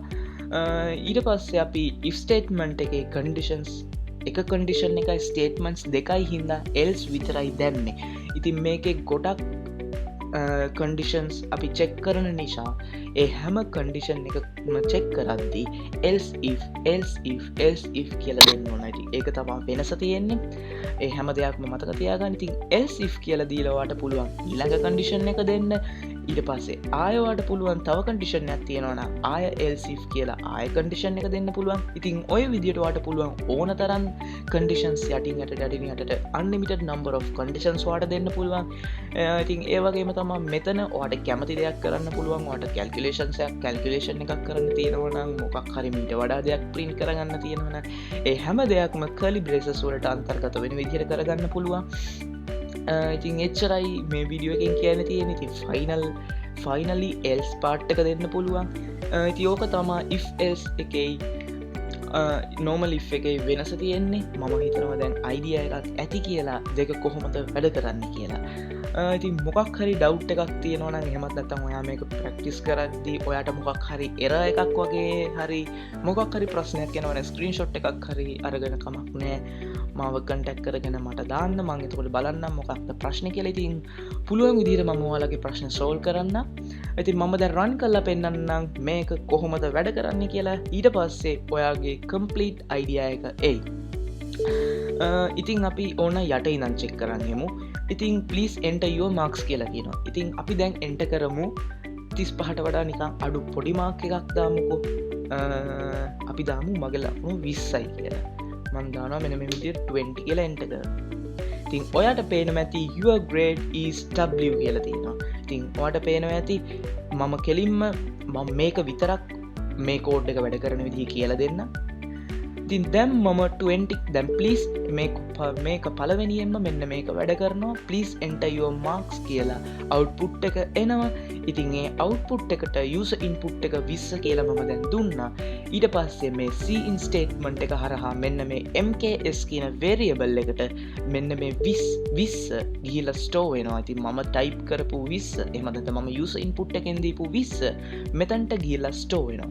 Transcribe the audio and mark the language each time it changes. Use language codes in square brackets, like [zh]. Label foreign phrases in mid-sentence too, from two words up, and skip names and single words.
[si] ඊට පස්සේ අපි [en] if statement [si] එකේ conditions එක condition එකයි statements දෙකයි හින්දා else විතරයි දැම්මේ. ඉතින් මේකේ ගොඩක් conditions අපි check කරන නිසා ඒ හැම condition එකම check කරද්දී [en] else if [si] කියලා දෙන්න ඕනයි. ඉතින් ඒක තමයි වෙනස තියෙන්නේ. ඒ හැම දෙයක්ම මතක තියාගන්න. ඉතින් [en] else if [si] කියලා දීලා ඔයාලට පුළුවන් ඊළඟ condition එක දෙන්න. ඊට පස්සේ ආය ඔයාලට පුළුවන් තව condition එකක් තියෙනවා නම් ආය [en] else if [si] කියලා ආය condition එක දෙන්න පුළුවන්. ඉතින් ඔය විදිහට ඔයාලට පුළුවන් ඕන තරම් conditions යටින් යටට [en] unlimited number of conditions [si] ඔයාලට දෙන්න පුළුවන්. ඉතින් ඒ වගේම තමයි මෙතන ඔයාලට කැමති දෙයක් කරන්න පුළුවන්. ඔයාලට calculation එකක් කරන්න තියෙනවා නම් මොකක් හරි මීට වඩා දෙයක් print කරගන්න තියෙනවා නම් ඒ හැම දෙයක්ම [en] curly braces [si] වලට අන්තර්ගත වෙන විදිහට කරගන්න පුළුවන්. ඉතින් එච්චරයි මේ වීඩියෝ එකෙන් කියන්න තියෙන්නේ. ඉතින් [en] finally else part [si] එක දෙන්න පුළුවන්. ඉතින් ඕක තමයි [en] if else [si] එකේ [en] normal if [si] එකේ වෙනස තියෙන්නේ. මම හිතනවා දැන් idea එකක් ඇති කියලා දෙක කොහොමද වැඩ කරන්නේ කියලා. ඉතින් මොකක් හරි doubt එකක් තියෙනවා නම් එහෙමත් නැත්නම් ඔයා මේක practice කරද්දී ඔයාට මොකක් හරි error එකක් වගේ හරි මොකක් හරි ප්‍රශ්නයක් එනවා නම් screenshot එකක් හරි අරගෙන කමක් නැහැ. මාව contact කරගෙන මට දාන්න. මම එතකොට බලන්නම් මොකක්ද ප්‍රශ්නේ කියලා. ඉතින් පුළුවන් විදිහට මම ඔයාලගේ ප්‍රශ්න solve කරන්න. ඉතින් මම දැන් run කරලා පෙන්නන්නම් මේක කොහොමද වැඩ කරන්නේ කියලා. ඊට පස්සේ ඔයාගේ [en] complete idea [si] එක එයි. ඉතින් අපි ඕන යට ඉඳන් check කරන් යමු. ඉතින් [en] please enter your marks [si] කියලා කියනවා. ඉතින් අපි දැන් enter කරමු 35ට වඩා නිකන් අඩු පොඩි mark එකක් දාමුකෝ. අපි දාමු මගේ ලකුණු 20යි කියලා. මම දානවා මෙන්න මේ විදිහට 20 කියලා enter කරනවා. ඉතින් ඔයාට පේනවා ඇති [en] your grade is W [si] කියලා තියෙනවා. ඉතින් ඔයාට පේනවා ඇති මම කෙලින්ම මම මේක විතරක් මේ කෝඩ් එක වැඩ කරන විදිහ කියලා දෙන්න. ඉතින් දැන් මම 20 දැන් please මේක පළවෙනියෙන්ම මෙන්න මේක වැඩ කරනවා. [en] please enter your marks [si] කියලා output එක එනවා. ඉතින් ඒ output එකට [en] user input [si] එක 20 කියලා මම දැන් දුන්නා. ඊට පස්සේ මේ [en] cin statement [si] එක හරහා මෙන්න මේ mks කියන variable එකට මෙන්න මේ 20 ගිහිලා store වෙනවා. ඉතින් මම type කරපු 20 එහෙම නැත්නම් මම [en] user input [si] එකෙන් දීපු 20 මෙතනට ගිහිලා store වෙනවා.